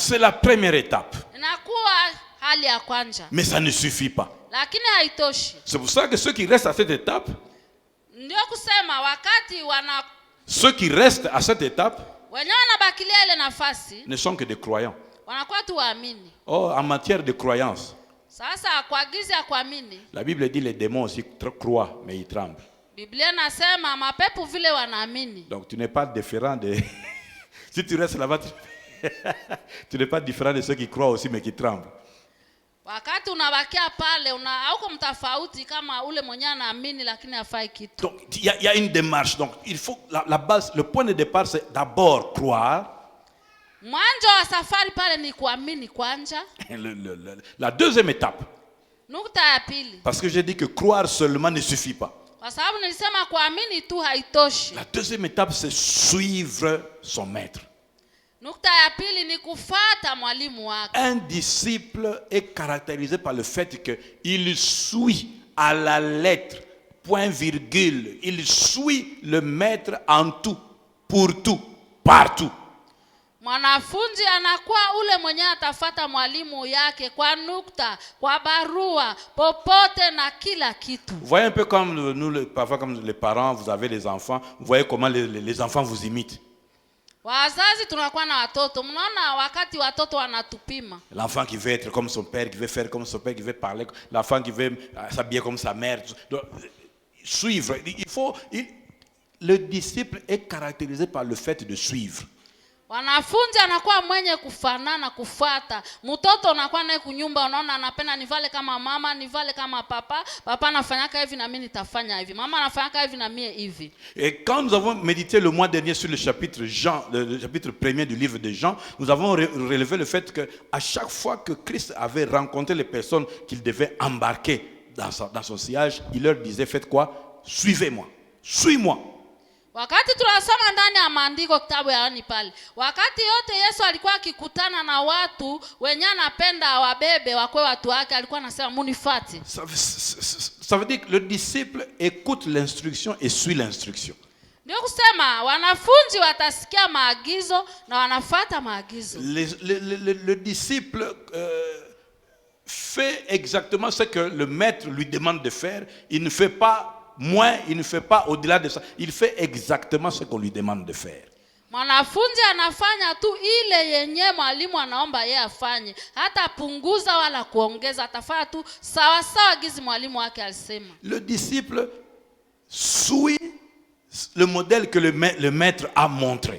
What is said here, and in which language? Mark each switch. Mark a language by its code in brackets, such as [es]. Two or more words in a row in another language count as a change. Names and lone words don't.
[fr] C'est la première étape. [sw] Inakuwa hali ya kwanza. [fr] Mais ça ne suffit pas. [sw] Lakini haitoshi. [fr] C'est pour ça que ceux qui restent à cette étape, [sw] Ndio kusema wakati [fr] ceux qui restent à cette étape [sw] wenyewe wanabakilia ile nafasi [fr] ne sont que des croyants. [sw] wanakuwa tu waamini. [fr] Oh, en matière de croyance, [sw] Sasa kwa gizi ya kuamini, [fr] la Bible dit les démons aussi croient, mais ils tremblent. [sw] Biblia nasema mapepo vile wanaamini. [fr] Donc tu n'es pas différent de... Si tu restes là-bas, tu n'es pas différent de ceux qui croient aussi, mais qui tremblent. [sw] Wakati unabakia pale hauko mtafauti kama ule mwenye anaamini lakini hafai kitu. [fr] Donc il y a une démarche. Donc il faut la base, le point de départ, c'est d'abord croire. [sw] Mwanzo wa safari pale ni kuamini kwanza. [fr] La deuxième étape. [sw] Nukta ya pili. [fr] Parce que j'ai dit que croire seulement ne suffit pas. [sw] Kwa sababu nilisema kuamini tu haitoshi. [fr] La deuxième étape, c'est suivre son maître. [sw] Nukta ya pili ni kufuata mwalimu wake. [fr] Un disciple est caractérisé par le fait qu'il suit à la lettre, point virgule. Il suit le maître en tout, pour tout, partout. [sw] Mwanafunzi anakuwa ule mwenye atafuata mwalimu yake kwa nukta, kwa barua, popote na kila kitu. [fr] Vous voyez un peu comme nous, parfois comme les parents, vous avez les enfants, vous voyez comment les enfants vous imitent. [sw] Wazazi tunakuwa na watoto, mnaona wakati watoto wanatupima. [fr] L'enfant qui veut être comme son père, qui veut faire comme son père, qui veut parler, l'enfant qui veut s'habiller comme sa mère. Donc, suivre, le disciple est caractérisé par le fait de suivre. [sw] Wanafunzi anakuwa mwenye kufanana kufuata. Mtoto anakuwa naye kunyumba, unaona anapenda nivale kama mama, nivale kama papa. Papa anafanyaka hivi na mimi nitafanya hivi. Mama anafanyaka hivi na mimi hivi. [fr] Et quand nous avons médité le mois dernier sur le chapitre 1er du livre de Jean, nous avons relevé le fait que à chaque fois que Christ avait rencontré les personnes qu'il devait embarquer dans son sillage, il leur disait, faites quoi? Suivez-moi. Suis-moi. [sw] Wakati tunasoma ndani ya maandiko kitabu ya Yohana pale, wakati yote Yesu alikuwa akikutana na watu wenye anapenda wabebe wakwe watu wake, alikuwa anasema munifuate. [fr] Ça veut dire que le disciple écoute l'instruction et suit l'instruction. [sw] Ndio kusema wanafunzi watasikia maagizo na wanafuata maagizo. [fr] Le disciple fait exactement ce que le maître lui demande de faire. Il ne fait pas moins, il ne fait pas au-delà de ça. Il fait exactement ce qu'on lui demande de faire. [sw] Mwanafunzi anafanya tu ile yenye mwalimu anaomba yeye afanye. Hata punguza wala kuongeza, atafanya tu sawa sawa gizi mwalimu wake alisema. [fr] Le disciple suit le modèle que le maître a montré.